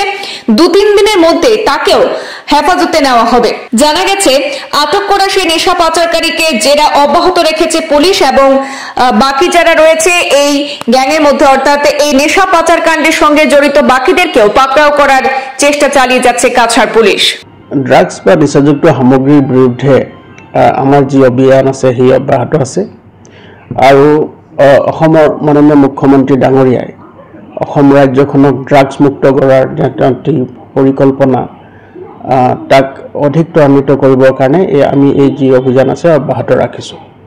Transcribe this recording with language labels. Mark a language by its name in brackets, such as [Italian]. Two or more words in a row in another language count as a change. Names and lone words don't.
[Bangla] 2-3 দিনের মধ্যে তাকেও হেফাজতে নেওয়া হবে। জানা গেছে, আটক করা সেই নেশা পাচারকারীকে জেরা অব্যাহত রেখেছে পুলিশ এবং বাকি যারা রয়েছে এই গ্যাংয়ের মধ্যে, অর্থাৎ এই নেশা পাচার কাণ্ডের সঙ্গে জড়িত বাকিদেরকেও পাকড়াও করার চেষ্টা চালিয়ে যাচ্ছে কাছাড় পুলিশ। [Assamese] ড্রাগস বা নিচাযুক্ত সামগ্ৰীৰ বিৰুদ্ধে আমাৰ যি অভিযান আছে সেই অব্যাহত আছে আৰু অসমৰ মাননীয় মুখ্যমন্ত্ৰী ডাঙৰীয়াই অসম ৰাজ্যখনক ড্ৰাগছ মুক্ত কৰাৰ পৰিকল্পনা তাক অধিক ত্বৰান্বিত কৰিবৰ কাৰণে আমি এই যি অভিযান আছে অব্যাহত ৰাখিছোঁ।